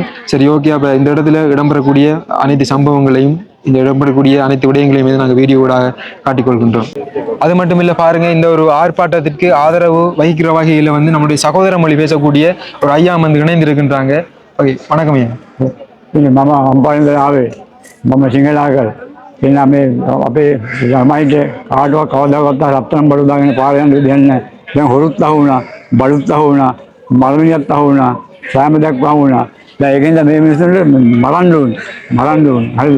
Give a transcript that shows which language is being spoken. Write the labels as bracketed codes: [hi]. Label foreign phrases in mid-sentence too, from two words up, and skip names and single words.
[ta] சரி, ஓகே. அப்போ இந்த இடத்துல இடம்பெறக்கூடிய அனைத்து சம்பவங்களையும், இந்த இடம்பெறக்கூடிய அனைத்து விடயங்களையும் வந்து நாங்கள் வீடியோவாக காட்டிக்கொள்கின்றோம். அது மட்டும் இல்லை, பாருங்க, இந்த ஒரு ஆர்ப்பாட்டத்திற்கு ஆதரவு வகிக்கிற வகையில் வந்து நம்முடைய சகோதர மொழி பேசக்கூடிய ஒரு ஐயா வந்து இணைந்திருக்கின்றாங்க. ஓகே, வணக்கம் ஐயா. [si] මම අම්පාරින්ද ආවේ මම සිංහලාකල් එන්න මේ අපේ ළමයිට කාටවත් කවදාවත් රත්තරන් බඩු දාගෙන පාරේ යන්න දෙන්නේ නැහැ. දැන් හොරුත් අහුණා, බඩුත් අහුණා, මලමිනියත් අහුණා, සෑම දෙයක් අහුණා. දැන් ඒකෙන්ද මේ මිනිස්සුන්ට මරන්න ඕනේ. හරිද?